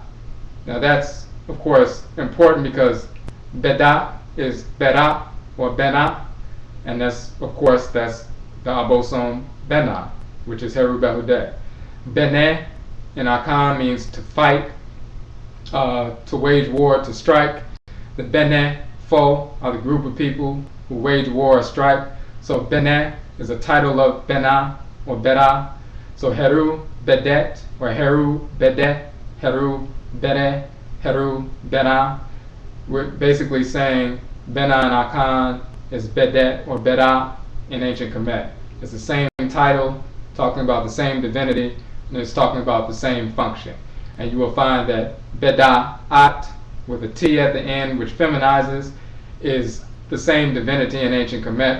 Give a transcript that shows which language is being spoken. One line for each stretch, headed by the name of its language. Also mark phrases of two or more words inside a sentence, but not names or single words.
English: Now that's, of course, important because Bedat is Bedat or Benaa, and that's, of course, that's the Obosom Abenaa, which is Heru Behudet. Bene in Akan means to fight, to wage war, to strike. The
Akan: Bene Fo
English: are the group of people who wage war or strike. So Bene is a title of Benaa or Bera. So Heru Bedet or Heru Bedet, Heru Bene, Heru Benaa. We're basically saying Benaa and Akan is Bedet or Bera in ancient Kemet. It's the same title, talking about the same divinity, and it's talking about the same function. And you will find that Beda'at with a T at the end, which feminizes, is the same divinity in ancient Kemet.